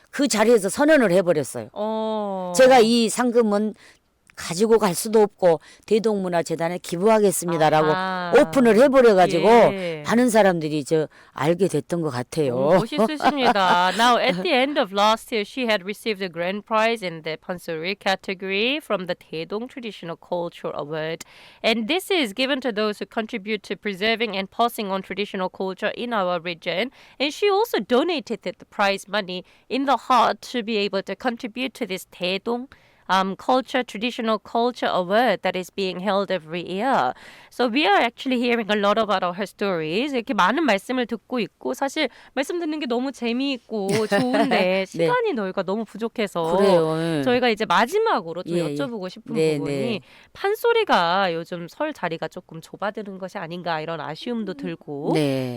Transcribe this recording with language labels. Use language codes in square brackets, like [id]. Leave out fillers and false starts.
[ko] 그 자리에서 선언을 해버렸어요. 제가 이 상금은 가지고 갈 수도 없고 대동문화재단에 기부하겠습니다라고 아하. 오픈을 해버려가지고 예. 많은 사람들이 알게 됐던 것 같아요. 멋있으십니다. [en] Now, at the end of last year, she had received a grand prize in the Pansori category from the Taedong Traditional Culture Award. And this is given to those who contribute to preserving and passing on traditional culture in our region. And she also donated the prize money in the heart to be able to contribute to this Taedong traditional culture award that is being held every year. So we are actually hearing a lot about her stories. [ko] 이렇게 많은 말씀을 듣고 있고 사실 말씀 듣는 게 너무 재미있고 좋은데 시간이 저희가 너무 부족해서 그래요. 예. 저희가 이제 마지막으로 좀 예, 여쭤보고 싶은 네, 부분이 네. 판소리가 요즘 설 자리가 조금 좁아드는 것이 아닌가 이런 아쉬움도 들고 네.